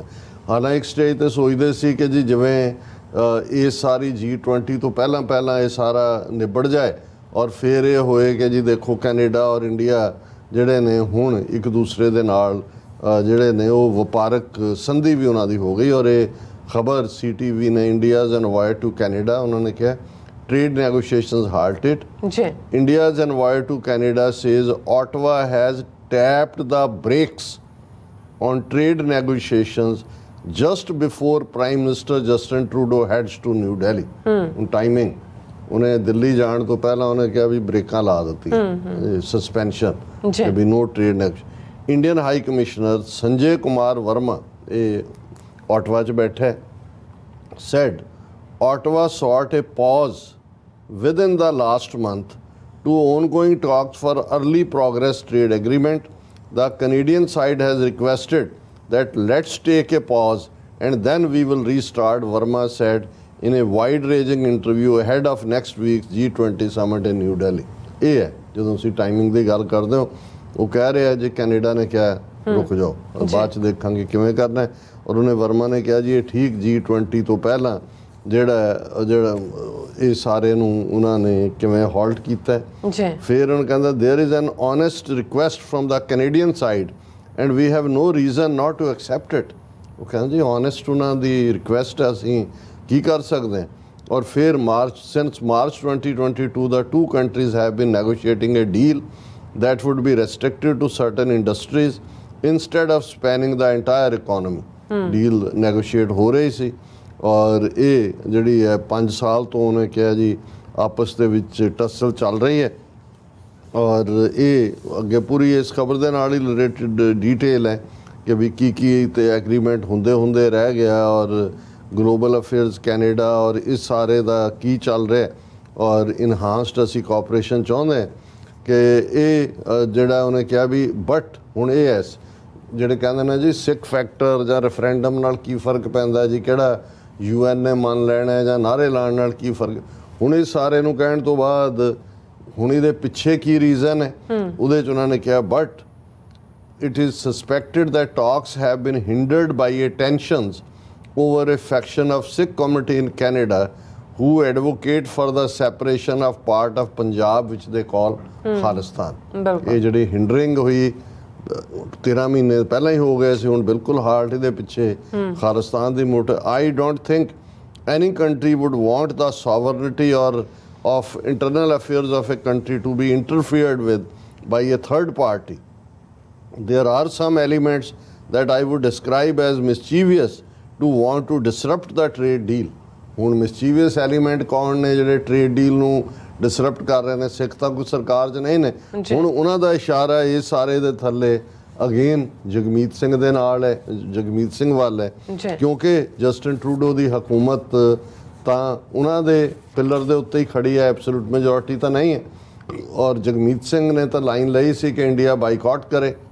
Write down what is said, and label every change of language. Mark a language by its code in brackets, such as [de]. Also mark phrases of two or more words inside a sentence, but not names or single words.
[pa] ਹਾਲਾਂਕਿ ਇੱਕ ਸਟੇਜ ਤੇ ਸੋਚਦੇ ਸੀ ਕਿ ਜੀ ਜਿਵੇਂ ਇਹ ਸਾਰੀ G20 ਤੋਂ ਪਹਿਲਾਂ ਇਹ ਸਾਰਾ ਨਿਬੜ ਜਾਏ ਔਰ ਫਿਰ ਇਹ ਹੋਏ ਕਿ ਜੀ ਦੇਖੋ ਕੈਨੇਡਾ ਔਰ ਇੰਡੀਆ ਜਿਹੜੇ ਨੇ ਹੁਣ ਇੱਕ ਦੂਸਰੇ ਦੇ ਨਾਲ ਜਿਹੜੇ ਨੇ ਉਹ ਵਪਾਰਕ ਸੰਧੀ ਵੀ ਉਹਨਾਂ ਦੀ ਹੋ ਗਈ। ਔਰ ਇਹ ਖਬਰ CTV ਨੇ [en] India's envoy to Canada [pa] ਉਹਨਾਂ ਨੇ ਕਿਹਾ [en] trade negotiations halted. India's envoy to Canada says Ottawa has tapped the brakes on trade negotiations just before Prime Minister Justin Trudeau heads to New Delhi. [pa] Timing ਉਹਨੇ ਦਿੱਲੀ ਜਾਣ ਤੋਂ ਪਹਿਲਾਂ ਉਹਨੇ ਕਿਹਾ ਵੀ ਬ੍ਰੇਕਾਂ ਲਾ ਦਿੱਤੀ, ਸਸਪੈਂਸ਼ਨ ਕਿ ਵੀ [en] no trade negotiation. Indian High Commissioner ਸੰਜੇ ਕੁਮਾਰ ਵਰਮਾ [pa] ਇਹ ਆਟਵਾ 'ਚ ਬੈਠਾ [en] said Ottawa sought a pause within the last month to ongoing talks for early progress trade agreement. The Canadian side has requested that let's take a pause and then we will restart, Verma said in a wide-ranging interview ahead of next week's G20 summit in New Delhi. [pa] ਇਹ ਹੈ ਜਦੋਂ ਅਸੀਂ ਟਾਈਮਿੰਗ ਦੀ ਗੱਲ ਕਰਦੇ ਹੋ ਉਹ ਕਹਿ ਰਿਹਾ ਜੇ ਕੈਨੇਡਾ ਨੇ ਕਿਹਾ ਰੁਕ ਜਾਓ ਬਾਅਦ ਚ ਦੇਖਾਂਗੇ ਕਿਵੇਂ ਕਰਨਾ ਹੈ, ਔਰ ਉਹਨੇ ਵਰਮਾ ਨੇ ਕਿਹਾ ਜੀ ਇਹ ਠੀਕ G20 ਤੋਂ ਪਹਿਲਾਂ ਜਿਹੜਾ ਇਹ ਸਾਰੇ ਨੂੰ ਉਹਨਾਂ ਨੇ ਕਿਵੇਂ ਹਾਲਟ ਕੀਤਾ ਹੈ। ਫਿਰ ਉਹਨਾਂ ਕਹਿੰਦਾ [en] there is an honest request from the Canadian side and we have no reason not to accept it. [pa] ਉਹ ਕਹਿੰਦਾ ਜੀ honest ਉਹਨਾਂ ਦੀ ਰਿਕੁਐਸਟ ਹੈ, ਅਸੀਂ ਕੀ ਕਰ ਸਕਦੇ ਹਾਂ। [hi] और फिर [en] since March 2022 the two countries have been negotiating a deal that would be restricted to certain industries instead of spanning the entire economy. Deal negotiate [pa] ਹੋ ਰਹੀ ਸੀ ਔਰ ਇਹ ਜਿਹੜੀ ਹੈ 5 ਸਾਲ ਤੋਂ ਉਹਨੇ ਕਿਹਾ ਜੀ ਆਪਸ ਦੇ ਵਿੱਚ ਟੱਸਲ ਚੱਲ ਰਹੀ ਹੈ ਔਰ ਇਹ ਅੱਗੇ ਪੂਰੀ ਇਸ ਖਬਰ ਦੇ ਨਾਲ ਹੀ [en] related detail [pa] ਹੈ ਕਿ ਵੀ ਕੀ ਤੇ ਐਗਰੀਮੈਂਟ ਹੁੰਦੇ ਰਹਿ ਗਿਆ ਔਰ ਗਲੋਬਲ ਅਫੇਅਰਸ ਕੈਨੇਡਾ ਔਰ ਇਸ ਸਾਰੇ ਦਾ ਕੀ ਚੱਲ ਰਿਹਾ ਔਰ ਇਨਹਾਂਸਡ ਅਸੀਂ ਕੋਆਪਰੇਸ਼ਨ ਚਾਹੁੰਦੇ ਕਿ ਇਹ ਜਿਹੜਾ ਉਹਨੇ ਕਿਹਾ ਵੀ ਬਟ ਹੁਣ ਇਹ ਐ ਜਿਹੜੇ ਕਹਿੰਦੇ ਨੇ ਜੀ ਸਿੱਖ ਫੈਕਟਰ ਜਾਂ ਰੈਫਰੈਂਡਮ ਨਾਲ ਕੀ ਫਰਕ ਪੈਂਦਾ ਜੀ ਕਿਹੜਾ UN ਨੇ ਮੰਨ ਲੈਣਾ ਜਾਂ ਨਾਅਰੇ ਲਾਉਣ ਨਾਲ ਕੀ ਫਰਕ ਹੁਣ ਇਹ ਸਾਰੇ ਨੂੰ ਕਹਿਣ ਤੋਂ ਬਾਅਦ ਹੁਣ ਇਹਦੇ ਪਿੱਛੇ ਕੀ ਰੀਜ਼ਨ ਹੈ ਉਹਦੇ 'ਚ ਉਹਨਾਂ ਨੇ ਕਿਹਾ ਬਟ [en] it is suspected that talks have been hindered by tensions over a faction of Sikh community in Canada who advocate for the separation of part of Punjab which they call Khalistan. [pa] ਇਹ ਜਿਹੜੀ ਹਿੰਡਰਿੰਗ ਹੋਈ 13 ਮਹੀਨੇ ਪਹਿਲਾਂ ਹੀ ਹੋ ਗਏ ਸੀ ਹੁਣ ਬਿਲਕੁਲ ਹਾਲਟ ਇਹਦੇ ਪਿੱਛੇ ਖਾਲਿਸਤਾਨ ਦੀ ਮੁੱਠ [en] I don't think any country would want the sovereignty or of internal affairs of a country to be interfered with by a third party. There are some elements that I would describe as mischievous to want to disrupt the trade deal. [pa] ਹੁਣ [en] mischievous element [pa] ਕੌਣ ਨੇ ਜਿਹੜੇ [en] trade deal [pa] ਨੂੰ ਡਿਸਰਪਟ ਕਰ ਰਹੇ ਨੇ ਸਿੱਖ ਤਾਂ ਕੋਈ ਸਰਕਾਰ 'ਚ ਨਹੀਂ ਨੇ ਹੁਣ ਉਹਨਾਂ ਦਾ ਇਸ਼ਾਰਾ ਇਹ ਸਾਰੇ ਦੇ ਥੱਲੇ ਅਗੇਨ ਜਗਮੀਤ ਸਿੰਘ ਦੇ ਨਾਲ ਹੈ ਜਗਮੀਤ ਸਿੰਘ ਵੱਲ ਹੈ ਕਿਉਂਕਿ ਜਸਟਿਨ ਟਰੂਡੋ ਦੀ ਹਕੂਮਤ ਤਾਂ ਉਹਨਾਂ ਦੇ ਪਿਲਰ ਦੇ ਉੱਤੇ ਹੀ ਖੜੀ ਹੈ [en] absolute majority [pa] ਤਾਂ ਨਹੀਂ ਹੈ ਔਰ ਜਗਮੀਤ ਸਿੰਘ ਨੇ ਤਾਂ ਲਾਈਨ ਲਈ ਸੀ ਕਿ ਇੰਡੀਆ ਬਾਈਕਾਟ ਕਰੇ